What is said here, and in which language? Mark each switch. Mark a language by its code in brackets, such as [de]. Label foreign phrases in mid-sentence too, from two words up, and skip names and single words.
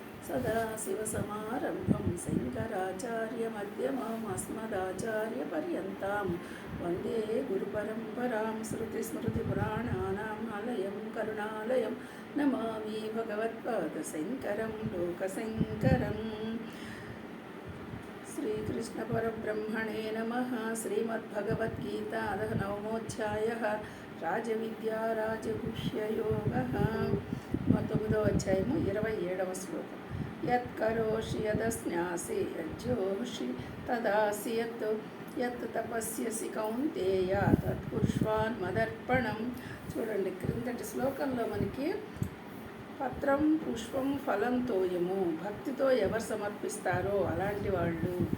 [sa] सदाशिवसमारम्भं शङ्कराचार्यमध्यमाम् अस्मदाचार्यपर्यन्तां वन्दे गुरुपरम्परां श्रुतिस्मृतिपुराणानाम् आलयं करुणालयं नमामि भगवत्पादशङ्करं लोकशङ्करम्। श्रीकृष्णपरब्रह्मणे नमः। श्रीमद्भगवद्गीता नवमोऽध्यायः राजविद्या राजगुह्ययोगः। [te] 9వ అధ్యాయము 27వ శ్లోకం. [sa] యత్కరోషి యదస్నాసి యజ్జోషి తదాసి యత్ తపస్యసి కౌంతేయ తత్పుష్వాన్ మదర్పణం. [te] చూడండి, క్రిందటి శ్లోకంలో మనకి [sa] పత్రం పుష్పం ఫలం [te] తోయము, భక్తితో ఎవరు సమర్పిస్తారో అలాంటి వాళ్ళు